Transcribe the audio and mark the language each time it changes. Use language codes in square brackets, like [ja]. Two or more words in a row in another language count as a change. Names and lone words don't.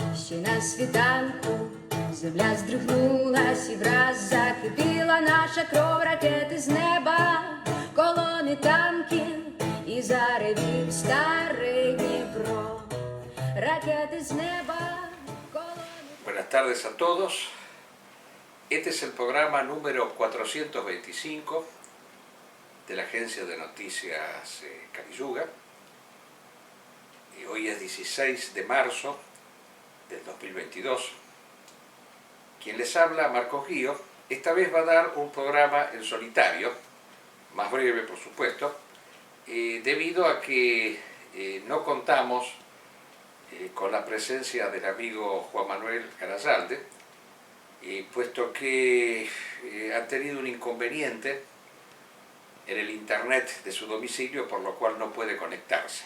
[uk] Чи на світанку земля здригнулась і враз закипіла наша кров, ракети з неба, колони танків і заревів старий Дніпро. Ракети з неба, колони... [es] Buenas tardes a todos. Este es el programa número 425 de la agencia de noticias Caliyuga. Y hoy es 16 de marzo del 2022. Quien les habla, Marcos Guío, esta vez va a dar un programa en solitario, más breve por supuesto, debido a que no contamos con la presencia del amigo Juan Manuel Garayalde, puesto que ha tenido un inconveniente en el internet de su domicilio, por lo cual no puede conectarse.